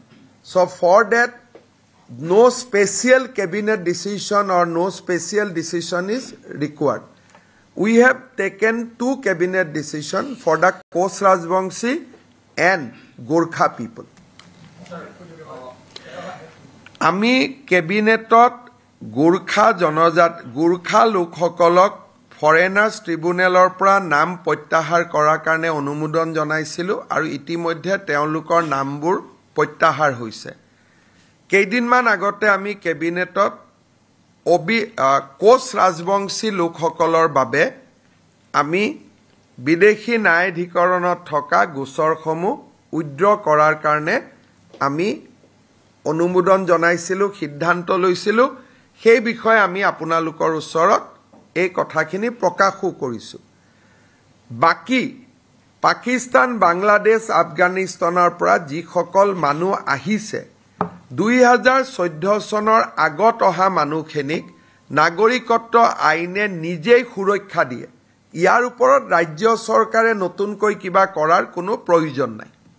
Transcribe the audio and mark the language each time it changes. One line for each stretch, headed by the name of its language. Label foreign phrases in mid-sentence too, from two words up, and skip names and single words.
English: So for that, no special cabinet decision or no special decision is required. We have taken 2 cabinet decisions for the Koch Rajbangshi and Gorkha people.
Assamese: আমি কেবিনেটত গোৰ্খা লোকসকলক
English: Foreigners Tribunalor
Assamese: পৰা নাম প্ৰত্যাহাৰ কৰাৰ কাৰণে অনুমোদন জনাইছিলো আৰু ইতিমধ্যে তেওঁলোকৰ নাম্বাৰ প্ৰত্যাহাৰ হৈছে. কেইদিনমান আগতে আমি কেবিনেটত কোচ ৰাজবংশী লোকসকলৰ বাবে আমি বিদেশী ন্যায়াধিকৰণত থকা গোচৰসমূহ উদ্ৰ কৰাৰ কাৰণে আমি অনুমোদন জনাইছিলো সিদ্ধান্ত লৈছিলো সেই বিষয়ে আমি আপোনালোকৰ ওচৰত এই কথাখিনি প্ৰকাশো কৰিছো বাকি পাকিস্তান বাংলাদেশ আফগানিস্তানৰ পৰা যি সকল মানুহ আহিছে 2014 চনৰ আগত অহা মানুহখিনিক নাগৰিকত্ব আইনে নিজেই সুৰক্ষা দিয়ে ইয়াৰ ওপৰত ৰাজ্য চৰকাৰে নতুনকৈ কিবা কৰাৰ কোনো প্ৰয়োজন নাই